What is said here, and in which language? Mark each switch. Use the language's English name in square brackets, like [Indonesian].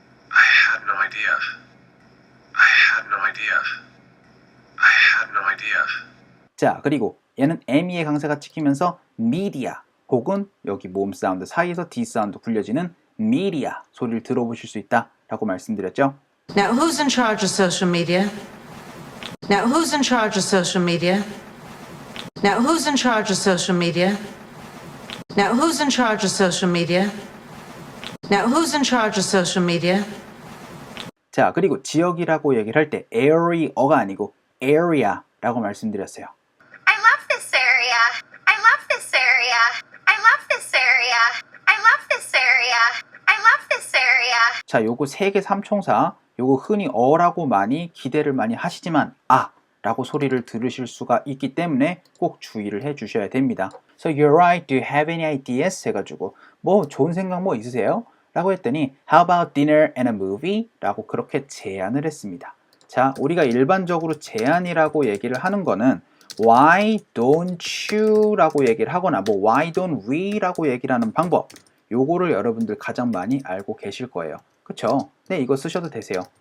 [English] I had no idea. I had no idea. I had no idea. [Korean] 자, 그리고 얘는 ME의 강세가 찍히면서 media 혹은 여기 모음 사운드 사이에서 D 사운드 굴려지는 media 소리를 들어보실 수 있다 라고 말씀드렸죠. [English] Now, who's in charge of social media? Now, who's in charge of social media? Now, who's in charge of social media? Now, who's in charge of social media? Now, who's in charge of social media? [Korean] 자, 그리고 지역이라고 얘기를 할 때 area가 아니고 area라고 말씀드렸어요. [English] I love this area. I love this area. I love this area. I love this area. I love this area. [Korean] 자, 요거 세 개 삼총사, 요거 흔히 어라고 많이 기대를 많이 하시지만 아 라고 소리를 들으실 수가 있기 때문에 꼭 주의를 해 주셔야 됩니다. [English] So you're right, do you have any ideas? [Korean] 해가지고 뭐 좋은 생각 뭐 있으세요? 라고 했더니 [English] How about dinner and a movie? [Korean] 라고 그렇게 제안을 했습니다. 자, 우리가 일반적으로 제안이라고 얘기를 하는 거는 [English] Why don't you? [Korean] 라고 얘기를 하거나 뭐 [English] Why don't we? [Korean] 라고 얘기를 하는 방법 요거를 여러분들 가장 많이 알고 계실 거예요. 그쵸? 네, 이거 쓰셔도 되세요.